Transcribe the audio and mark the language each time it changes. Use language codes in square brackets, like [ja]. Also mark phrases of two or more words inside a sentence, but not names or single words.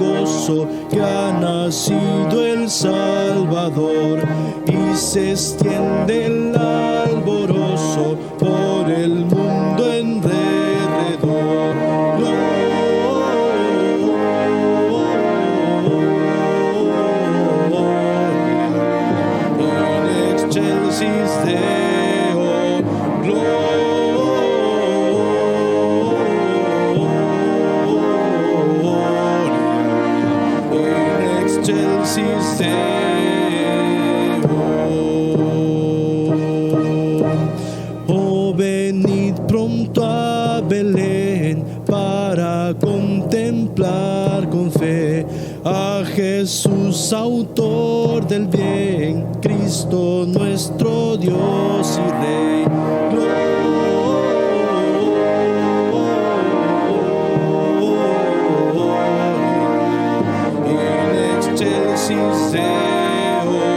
[es] gozo que ha nacido el Salvador, y se extiende el alborozo por el mundo en derredor. [la] Gloria in excelsis Deo. Excelsis Deo. [es] Oh, venid pronto a Belén para contemplar con fe a Jesús, autor del bien, Cristo nuestro Dios y Rey. [la] Excelsis Deo.